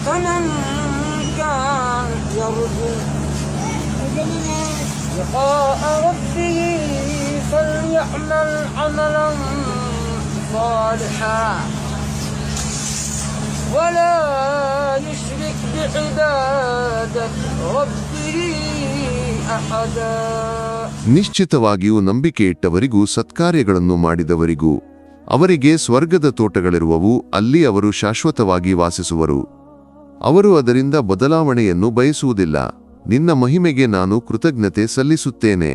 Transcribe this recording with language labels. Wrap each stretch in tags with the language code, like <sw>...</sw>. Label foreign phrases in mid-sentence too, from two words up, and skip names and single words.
<ar>فمن كان يرجو لقاء ربه فليعمل عملا صالحا ولا يشرك بعبادة ربه أحدا.</ar> <kn>ನಿಶ್ಚಿತವಾಗಿಯೂ ನಂಬಿಕೆ ಇಟ್ಟವರಿಗೂ ಸತ್ಕಾರ್ಯಗಳನ್ನು ಮಾಡಿದವರಿಗೂ ಅವರಿಗೆ ಸ್ವರ್ಗದ ತೋಟಗಳಿರುವವು, ಅಲ್ಲಿ ಅವರು ಶಾಶ್ವತವಾಗಿ ವಾಸಿಸುವರು. ಅವರು ಅದರಿಂದ ಬದಲಾವಣೆಯನ್ನು ಬಯಸುವುದಿಲ್ಲ. ನಿನ್ನ ಮಹಿಮೆಗೆ ನಾನು ಕೃತಜ್ಞತೆ ಸಲ್ಲಿಸುತ್ತೇನೆ.</kn>